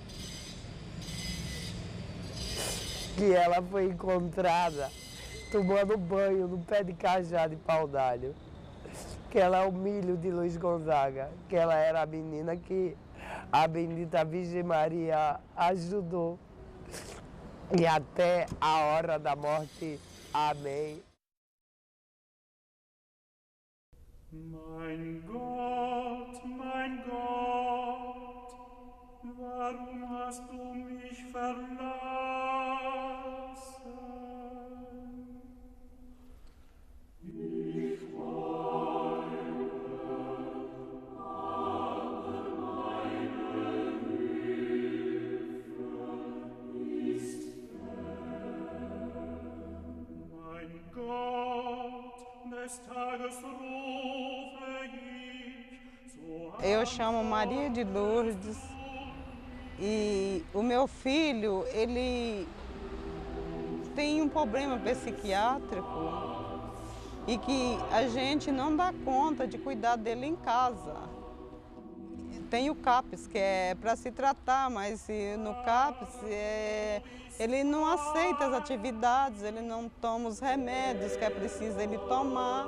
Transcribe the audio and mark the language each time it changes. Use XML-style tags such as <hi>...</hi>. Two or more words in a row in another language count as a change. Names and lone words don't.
<pt>Que ela foi encontrada tomando banho no pé de cajá de pau d'alho. Que ela é o milho de Luiz Gonzaga. Que ela era a menina que a bendita Virgem Maria ajudou. E até a hora da morte. Amém.</pt> <de>Mein Gott, warum hast du mich verlassen? Ich weine, aber meine Hilfe ist fern. Mein Gott, des Tages rufe ich, so</de> <pt>Eu chamo Maria de Lourdes e o meu filho, ele tem um problema psiquiátrico e que a gente não dá conta de cuidar dele em casa. Tem o CAPS, que é para se tratar, mas no CAPS ele não aceita as atividades, ele não toma os remédios que é preciso ele tomar.</pt>